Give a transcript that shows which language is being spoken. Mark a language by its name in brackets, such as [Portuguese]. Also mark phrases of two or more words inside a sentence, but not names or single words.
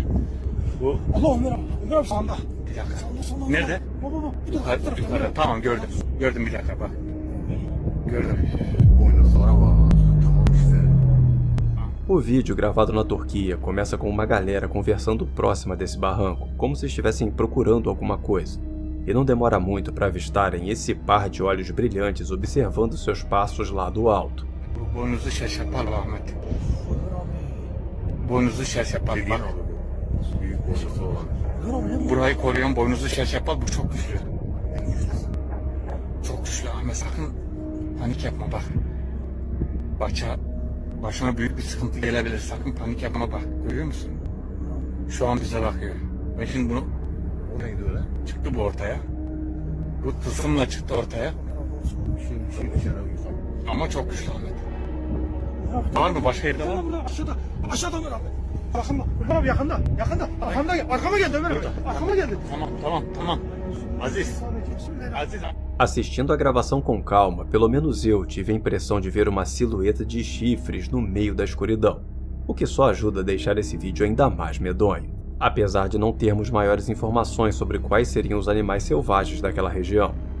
[Turkish] Bu Allah Ömer abi sağında. bir dakika. Nerede? Yukarı. Tamam gördüm. Gördüm bir dakika bak. Gördüm. Boynuzlara bak. Tamam işte. [Portuguese] O vídeo, gravado na Turquia, começa com uma galera conversando próxima desse barranco, como se estivessem procurando alguma coisa. E não demora muito para avistarem esse par de olhos brilhantes observando seus passos lá do alto. [Turkish] Bu boynuzu şaşapal Ahmet. Boynuzu şaşapal bak. Büyük boynuzu olan. Burayı koruyan boynuzu şaşapal bu çok güçlü. Çok güçlü Ahmet sakın panik yapma bak. Başına büyük bir sıkıntı gelebilir sakın panik yapma bak. Görüyor musun? Şu an bize bakıyor. Ben şimdi bunu O neydi öyle? çıktı bu ortaya. Bu tılsımla çıktı ortaya. Ama çok güçlü Ahmet. Var mı başka yerde var mı? Aşağıda Ömer abi. Ömer abi yakında. Arkama geldi Ömer abi. Arkama geldi. Tamam. Aziz. [Portuguese] Assistindo a gravação com calma, pelo menos eu tive a impressão de ver uma silhueta de chifres no meio da escuridão, o que só ajuda a deixar esse vídeo ainda mais medonho, apesar de não termos maiores informações sobre quais seriam os animais selvagens daquela região.